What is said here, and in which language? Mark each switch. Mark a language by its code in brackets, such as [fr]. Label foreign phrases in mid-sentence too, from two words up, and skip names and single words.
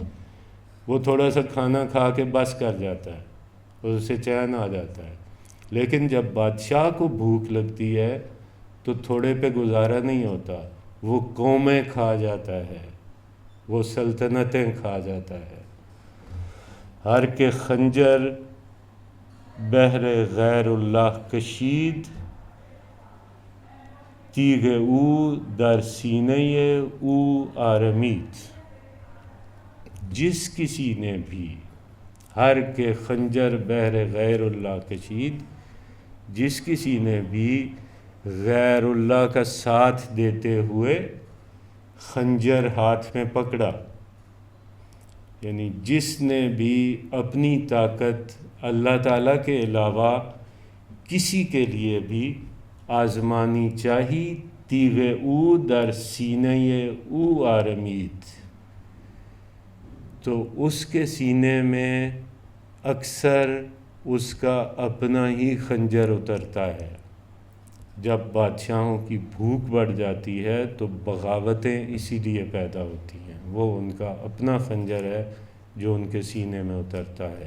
[ur] وہ تھوڑا سا کھانا کھا کے بس کر جاتا ہے اور اسے چین آ جاتا ہے، لیکن جب بادشاہ کو بھوک لگتی ہے تو تھوڑے پہ گزارا نہیں ہوتا، وہ قومیں کھا جاتا ہے، وہ سلطنتیں کھا جاتا ہے۔ [fa] ہر کے خنجر بہر غیر اللہ کشید، تیغ او در سینہ او آرمید، [ur] جس کسی نے بھی، ہر [fa] کے خنجر بہر غیر اللہ کشید، [ur] جس کسی نے بھی غیر اللہ کا ساتھ دیتے ہوئے خنجر ہاتھ میں پکڑا، یعنی جس نے بھی اپنی طاقت اللہ تعالیٰ کے علاوہ کسی کے لیے بھی آزمانی چاہی، [fa] تیغ او در سینہ او آرمید، [ur] تو اس کے سینے میں اکثر اس کا اپنا ہی خنجر اترتا ہے۔ جب بادشاہوں کی بھوک بڑھ جاتی ہے تو بغاوتیں اسی لیے پیدا ہوتی ہیں، وہ ان کا اپنا خنجر ہے جو ان کے سینے میں اترتا ہے۔